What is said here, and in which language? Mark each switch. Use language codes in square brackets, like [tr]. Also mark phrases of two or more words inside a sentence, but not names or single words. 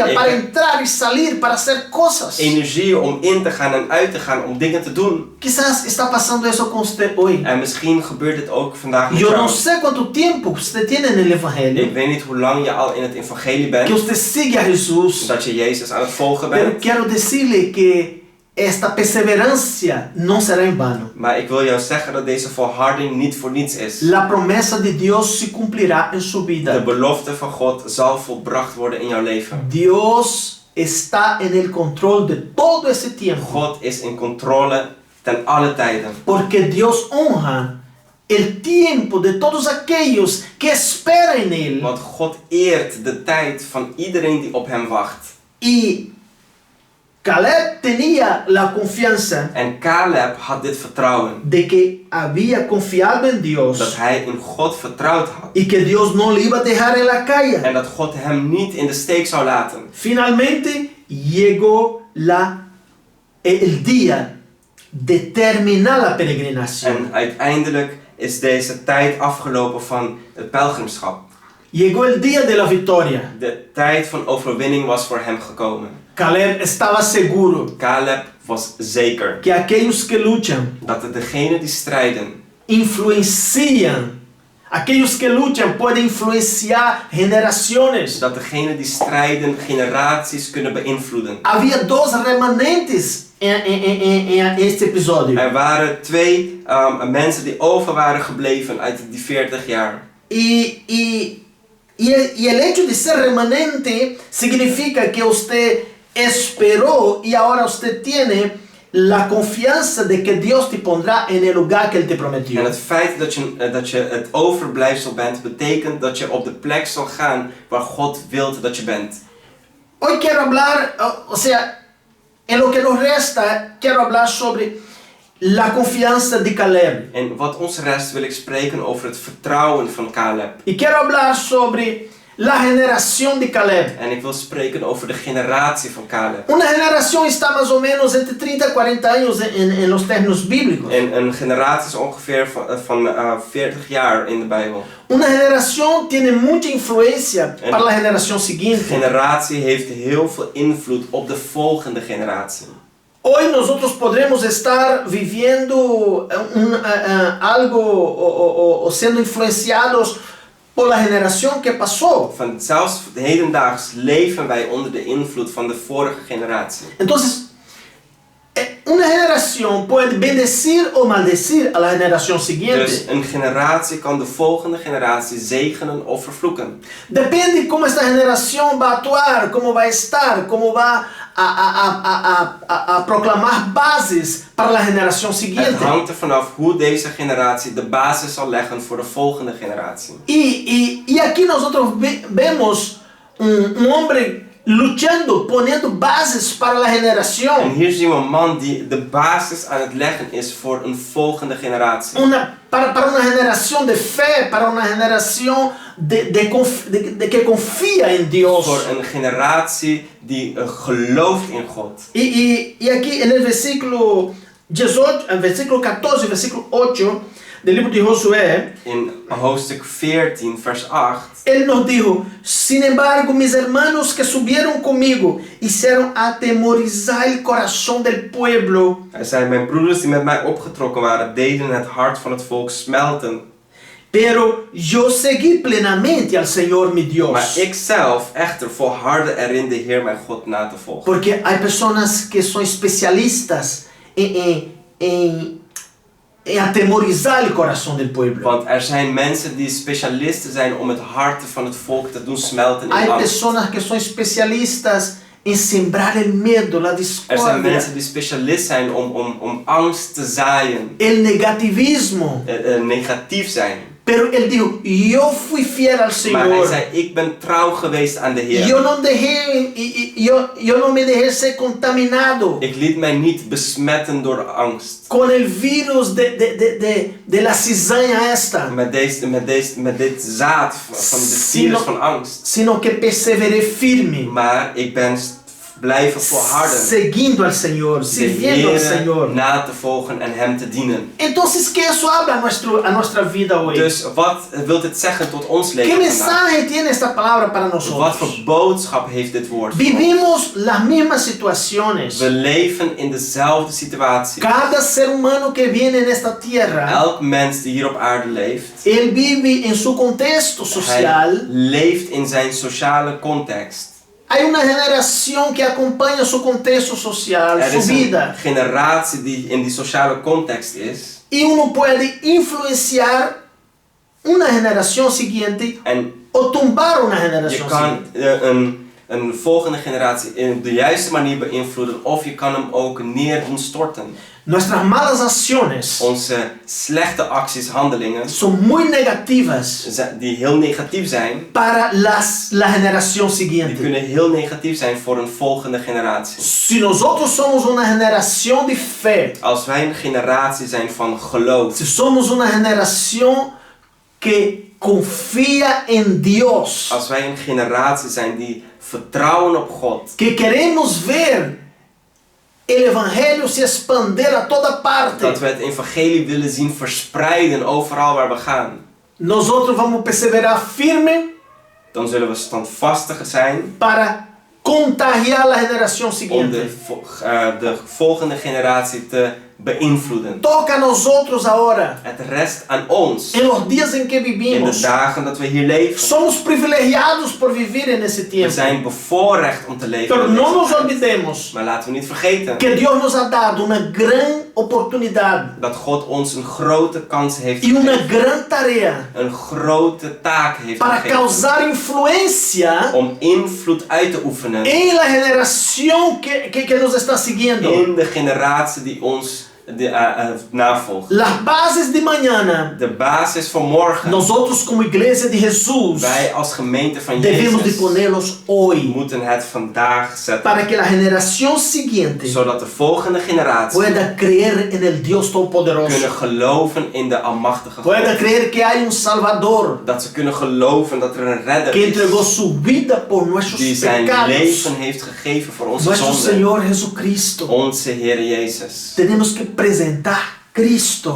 [nl] Ik [es] para [nl] heb- [es] entrar y salir, para hacer cosas. [nl] Energie om in te gaan en uit te gaan, om dingen te doen. [es] Quizás está pasando eso con usted hoy. [nl] En misschien gebeurt dit ook vandaag met [es] Yo no [nl] jou. [es] sé cuánto tiempo usted tiene en el [nl] Ik [es] Evangelio, [nl] weet niet hoe lang je al in het evangelie [es] que [nl] bent, [es] usted sigue a Jesús, [nl] dat je Jezus aan het volgen [es] pero [nl] bent. [es] quiero decirle que esta perseverancia no será en vano. [nl] Maar ik wil jou zeggen dat deze volharding niet voor niets is. [es] La promesa de Dios se cumplirá en su [nl] De [es] vida. [nl] belofte van God zal volbracht worden in jouw leven. [es] Dios está en el control de todo ese tiempo, [nl] God is in controle ten alle tijden. [es] porque Dios honra el tiempo de todos aquellos que esperan en Él. [nl] Want God eert de tijd van iedereen die op hem wacht. [es] Y Caleb tenía la confianza [nl] En Caleb had dit vertrouwen. [es] de que había confiado en [nl] Dat [es] Dios [nl] hij in God vertrouwd had. [es] y que Dios no le iba a dejar en la calle. [nl] En dat God hem niet in de steek zou laten. [es] Finalmente llegó el día de terminar la peregrinación. [nl] En uiteindelijk is deze tijd afgelopen van het pelgrimschap. [es] Llegó el día de la victoria. [nl] De tijd van overwinning was voor hem gekomen. [es] Caleb estaba seguro. [nl] Caleb was zeker [es] que aquellos que luchan [nl] dat degenen die strijden, [es] influencian. Aquellos que luchan pueden influenciar generaciones. [nl] dat degenen die strijden generaties kunnen beïnvloeden. [pt] Havia dos remanentes em este episódio. [nl] Er waren twee mensen die over waren gebleven uit die 40 jaar. [es] E el hecho de ser remanente significa que usted esperó y ahora usted tiene la confianza de que Dios te pondrá en el lugar que Él te prometió. [nl] En het feit dat je het overblijfsel bent, betekent dat je op de plek zal gaan waar God wil dat je bent. [es] Hoy quiero hablar, o sea, en lo que nos resta, quiero hablar sobre la confianza de Caleb. [nl] En wat ons rest wil ik spreken over het vertrouwen van Caleb. [es] Y quiero hablar sobre la generación de Caleb. [nl] En ik wil spreken over de generatie van Caleb. [es] Una generación está más o menos entre 30 y 40 años en los términos bíblicos. [nl] En een generatie is ongeveer van 40 jaar in de Bijbel. [es] Una generación tiene mucha influencia para la generación [nl] Een [es] siguiente. [nl] generatie heeft heel veel invloed op de volgende generatie. [es] Hoy nosotros podremos estar viviendo algo o siendo influenciados por la generación que pasó. [nl] Zelfs hedendaags leven wij onder de invloed van de vorige generatie. [es] Entonces, una generación puede bendecir o maldecir a la generación [nl] Dus [es] siguiente. [nl] een generatie kan de volgende generatie zegenen of vervloeken. [es] Depende cómo esta generación va a actuar, cómo va a estar, cómo va a proclamar bases para la generación [nl] Het [es] siguiente. [nl] hangt er vanaf hoe deze generatie de basis zal leggen voor de volgende generatie. [es] Y aquí nosotros vemos un hombre luchando, poniendo bases para la [nl] En [es] generación. [nl] hier zien we een man die de basis aan het leggen is voor een volgende generatie. [es] Para una generación de fe, para una generación de que confía en Dios. [nl] Voor een generatie die gelooft in God. [es] Y aquí en el versículo 18, el versículo 14, el versículo 8 del libro de Josué, [nl] In hoofdstuk 14 vers 8. [es] Él nos dijo: sin embargo, mis hermanos que subieron conmigo hicieron atemorizar el corazón del pueblo. [nl] Hij zei, mijn broeders die met mij opgetrokken waren, deden het hart van het volk smelten. [es] Pero yo seguí plenamente al Señor mi Dios. [nl] Maar ik zelf echter volhardde erin de Heer mijn God na te volgen. [es] Porque hay personas que son especialistas en atemorizar el corazón del pueblo. [nl] Want er zijn mensen die specialisten zijn om het hart van het volk te doen smelten in [es] Hay [nl] angst. [es] personas que son especialistas en sembrar el miedo, la [nl] Er zijn [es] discordia, [nl] mensen die specialist zijn om angst te zaaien. [es] el negativismo. [nl] Negatief zijn. [es] Pero él dijo: yo fui fiel al [nl] Maar hij [es] Señor. [nl] zei, ik ben trouw geweest aan de Heer. [es] Yo no me dejé ser contaminado [nl] Ik liet mij niet besmetten door de angst. [es] con el virus de la cizaña esta, [nl] Met dit zaad van dit virus van angst. [es] sino que perseveré firme, [nl] Maar ik ben blijven volharden. [es] seguindo al Señor, [nl] De [es] sirviendo al [nl] Heer [es] Señor. [nl] na te volgen en hem te dienen. [es] Entonces, ¿qué eso habla a nuestra vida hoy? [nl] Dus wat wil dit zeggen tot ons [es] ¿Qué [nl] leven vandaag? [es] mensaje tiene esta palabra para [nl] Wat [es] nosotros? [nl] voor boodschap heeft dit woord voor ons? [es] Vivimos las mismas situaciones. [nl] We leven in dezelfde situatie. [es] Cada ser humano que viene en esta tierra, [nl] Elk mens die hier op aarde leeft, [es] él vive en su contexto social. [nl] hij leeft in zijn sociale context. [es] Hay una generación que acompaña su contexto social, [nl] Er [es] su [nl] is [es] vida. [nl] een generatie die in die sociale context is. [es] Y uno puede influenciar una generación siguiente [nl] En [es] o tumbar una [nl] je [es] generación [nl] kan [es] siguiente. [nl] een volgende generatie op de juiste manier beïnvloeden of je kan hem ook neer doen storten. [es] Nuestras malas acciones [nl] Onze slechte acties, handelingen, [es] son muy negativas [nl] die heel negatief zijn, [es] para la generación [nl] die [es] siguiente. [nl] kunnen heel negatief zijn voor een volgende generatie. [es] Si nosotros somos una generación de fe, [nl] Als wij een generatie zijn van geloof, [es] si somos una generación que confía en Dios, [nl] als wij een generatie zijn die vertrouwen op God, [es] que queremos ver el evangelio se expandir a toda [nl] dat [es] parte, [nl] we het evangelie willen zien verspreiden overal waar we gaan, [es] nosotros vamos a perseverar firme [nl] dan zullen we standvastig zijn [es] para contagiar la generación [nl] om [es] siguiente. [nl] de volgende generatie te beïnvloeden. [es] Toca a nosotros ahora, [nl] Het rest aan ons [es] en los días en que [nl] in de [es] vivimos. [nl] dagen dat we hier leven. [es] Somos privilegiados por vivir en ese [nl] We [es] tiempo. [nl] zijn bevoorrecht om te leven. [es] Pero [nl] in [es] no [nl] deze [es] nos [nl] tijd. [es] olvidemos [nl] Maar laten we niet vergeten [es] que Dios nos ha dado una gran oportunidad [nl] dat God ons een grote kans heeft [es] y una [nl] gegeven. [es] gran tarea [nl] Een grote taak heeft [es] para [nl] gegeven. [es] causar influencia [nl] Om invloed uit te oefenen [es] en la generación que nos está siguiendo. [nl] in de generatie die ons navolgt. [es] Las bases de mañana, [nl] De basis voor morgen. [es] nosotros como iglesia de Jesús [nl] Wij als gemeente van [es] debemos de [nl] Jezus [es] ponerlos hoy [nl] moeten het vandaag zetten. [es] para que la generación siguiente [nl] Zodat de volgende generatie [es] pueda creer en el Dios Todopoderoso, [nl] kunnen geloven in de almachtige [es] pueda [nl] God. [es] creer que hay un Salvador [nl] Dat ze kunnen geloven dat er een redder [es] que entregó [nl] is. [es] su vida por nuestros [nl] Die zijn [es] pecados. [nl] leven heeft gegeven voor onze [es] Nuestro [nl] zonden. [es] Señor Jesucristo. [nl] Onze Heer Jezus. [es] Tenemos que presentar [nl] We [es] Cristo